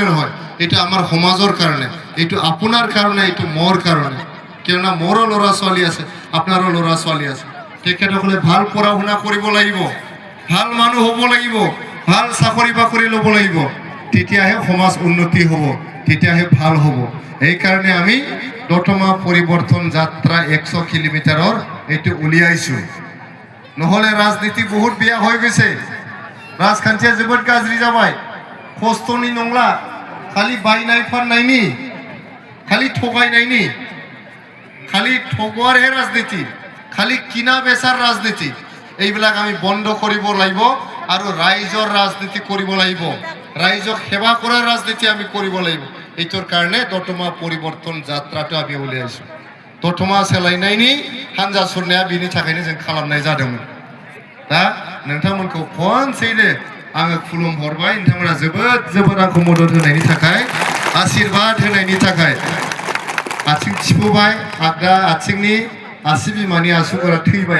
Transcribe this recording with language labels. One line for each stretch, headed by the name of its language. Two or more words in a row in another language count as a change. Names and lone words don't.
Assamese: নহয় এটা আমাৰ সমাজৰ কাৰণে এইটো আপোনাৰ কাৰণে এইটো মোৰ কাৰণে কিয়নো মোৰো ল'ৰা ছোৱালী আছে আপোনাৰো ল'ৰা ছোৱালী আছে তেখেতসকলে ভাল পঢ়া শুনা কৰিব লাগিব ভাল মানুহ হ'ব লাগিব ভাল চাকৰি বাকৰি ল'ব লাগিব তেতিয়াহে সমাজ উন্নতি হ'ব তেতিয়াহে ভাল হ'ব এই কাৰণে আমি দতমা পৰিৱৰ্তন যাত্ৰা 100 কিলোমিটাৰৰ এইটো উলিয়াইছো নহলে ৰাজনীতি বহুত বেয়া হৈ গৈছে
Bodo: राजखान्थिया जोबोद गाज्रि जाबाय खस्थ'नि नंला खालि बायनाय फाननायनि खालि थगायनायनि खालि ठगुवारহে राजनीति खालि
Assamese: কিনা বেচাৰ राजनीति এইবিলাক আমি বন্ধ কৰিব লাগিব আৰু ৰাইজৰ ৰাজনীতি কৰিব লাগিব ৰাইজক সেৱা কৰাৰ ৰাজনীতি আমি কৰিব লাগিব এইটোৰ কাৰণে দতমা পৰিৱৰ্তন যাত্ৰাটো আমি উলিয়াইছো
Bodo: दतमा सोलायनायनि हानजा सुरनाया बिनि थाखायनो जों खालामनाय जादोंमोन दा नोंथांमोनखौ खनसेयैनो आङो खुलुमहरबाय नोंथांमोना जोबोद आंखौ मदद होनायनि थाखाय आशीर्वाद होनायनि थाखाय आथिं थिफुबाय आगदा आथिंनि आसि बिमानि आसुगुरा थैबाय